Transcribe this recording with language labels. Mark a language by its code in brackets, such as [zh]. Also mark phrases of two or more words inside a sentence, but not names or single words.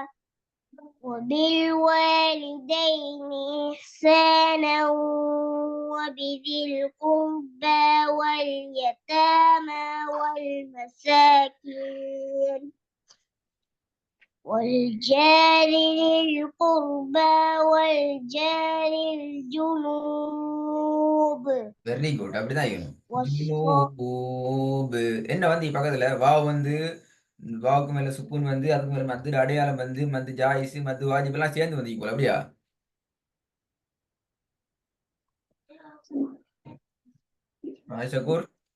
[ar] وبالوالدين إحسانا وبذي القربى واليتامى والمساكين والجار للقربى والجار الجنوب [en] very good. [ta] அப்படிதான் இருக்கணும். [ar] والصاحب ஜுனூபு. [ta] என்ன வந்து பக்கத்துல வாவ் வந்து வாவுக்கு மேல சுக்குன் வந்து அதுக்கு மேல மத்து அடையாளம் வந்து [ar] مد جائز مد واجب [ta] எல்லாம் சேர்ந்து வந்து போல அப்படியா? [ar] ஷக்கூர்.